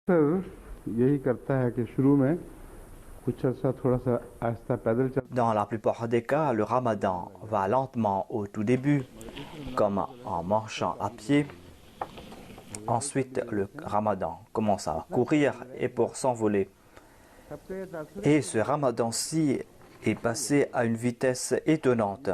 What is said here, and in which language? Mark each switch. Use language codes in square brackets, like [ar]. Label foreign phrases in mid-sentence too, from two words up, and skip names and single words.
[ur] یہی کرتا ہے کہ شروع میں کچھ عرصہ تھوڑا سا آہستہ پیدل چل [fr] Dans la plupart des cas, le ramadan va lentement au tout début, comme en marchant à pied. Ensuite, le ramadan commence à courir et pour s'envoler. Et ce ramadan-ci est passé à une vitesse étonnante.